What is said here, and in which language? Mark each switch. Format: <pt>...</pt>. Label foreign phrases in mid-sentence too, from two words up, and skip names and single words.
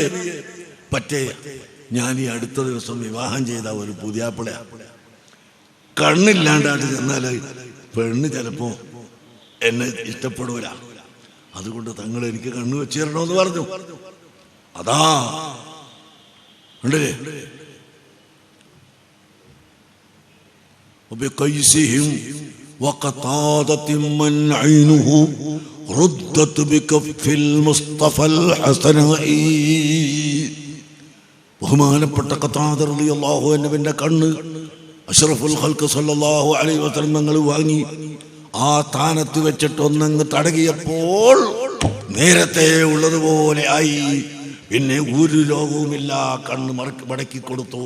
<ml>പറ്റേ ഞാൻ ഈ അടുത്ത ദിവസം വിവാഹം ചെയ്ത ഒരു പുതിയാപ്പിള കണ്ണില്ലാണ്ടായിട്ട് ചെന്നാൽ പെണ്ണ് ചിലപ്പോ എന്നെ ഇഷ്ടപ്പെടൂല, അതുകൊണ്ട് തങ്ങൾ എനിക്ക് കണ്ണു വെച്ച് തരണമെന്ന് പറഞ്ഞു. അതാ ഉണ്ടല്ലേ</ml> <ar>وبقيسهم وقطادة من عينه ردت بكف المصطفى الحسناء.</ar> <ml>ബഹുമാനപ്പെട്ട ഖതാദ</ml> <ar>رضي الله عنه</ar> <ml>കണ്ണ്</ml> <ar>أشرف الخلق صلى الله عليه وسلم</ar> <ml>തങ്ങൾ വാങ്ങി ആ സ്ഥാനത്ത് വെച്ചിട്ട് ഒന്നങ്ങ് തടകിയപ്പോൾ നേരത്തെ ഉള്ളതുപോലെ ആയി. പിന്നെ ഒരു രോഗവുമില്ല, കണ്ണ് മടക്കി കൊടുത്തു.</ml>